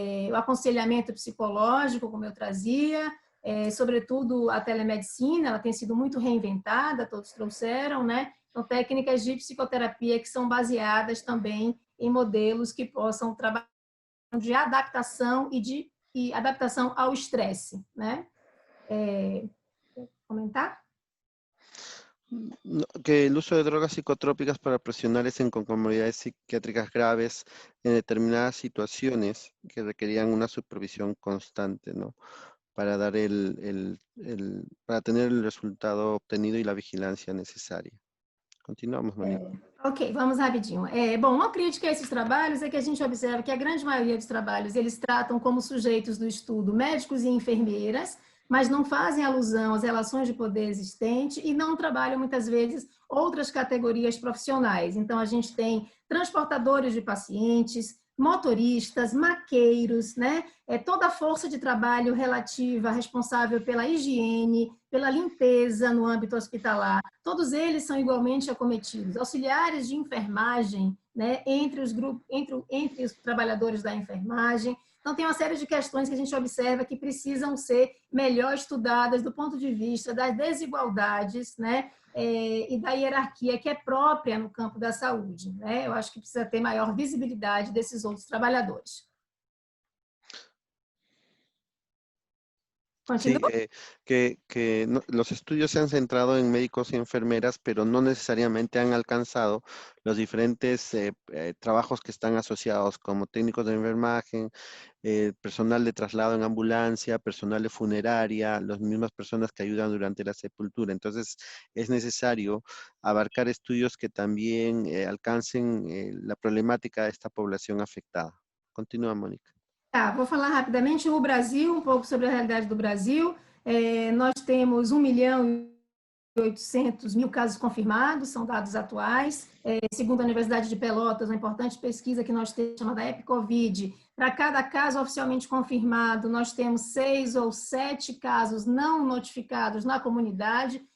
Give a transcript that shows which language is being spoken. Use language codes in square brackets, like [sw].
[pt] O aconselhamento psicológico, como eu trazia, sobretudo a telemedicina, ela tem sido muito reinventada, todos trouxeram, né? Então, técnicas de psicoterapia que são baseadas também em modelos que possam trabalhar de adaptação e adaptação ao estresse, né? Quer comentar? [es] Que el uso de drogas psicotrópicas para profesionales en comorbilidades psiquiátricas graves en determinadas situaciones que requerían una supervisión constante, ¿no? Para dar para tener el resultado obtenido y la vigilancia necesaria. Continuamos, María. [pt] Ok, vamos rapidinho. Bom, uma crítica a esses trabalhos é que a gente observa que a grande maioria dos trabalhos eles tratam como sujeitos do estudo médicos e enfermeiras, mas não fazem alusão às relações de poder existentes e não trabalham muitas vezes outras categorias profissionais. Então, a gente tem transportadores de pacientes, motoristas, maqueiros, né? Toda a força de trabalho relativa, responsável pela higiene, pela limpeza no âmbito hospitalar, todos eles são igualmente acometidos. Auxiliares de enfermagem, né, entre os trabalhadores da enfermagem. Então, tem uma série de questões que a gente observa que precisam ser melhor estudadas do ponto de vista das desigualdades, né, e da hierarquia que é própria no campo da saúde, né? Eu acho que precisa ter maior visibilidade desses outros trabalhadores. [es] Sí, los estudios se han centrado en médicos y enfermeras, pero no necesariamente han alcanzado los diferentes trabajos que están asociados, como técnicos de enfermaje, personal de traslado en ambulancia, personal de funeraria, las mismas personas que ayudan durante la sepultura. Entonces, es necesario abarcar estudios que también alcancen la problemática de esta población afectada. Continúa, Mónica. [pt] Vou falar rapidamente o Brasil, um pouco sobre a realidade do Brasil. Nós temos 1.800.000 casos confirmados, são dados atuais. Segundo a Universidade de Pelotas, uma importante pesquisa que nós temos, chamada EpiCovid, para cada caso oficialmente confirmado, nós temos 6 ou 7 casos não notificados na comunidade.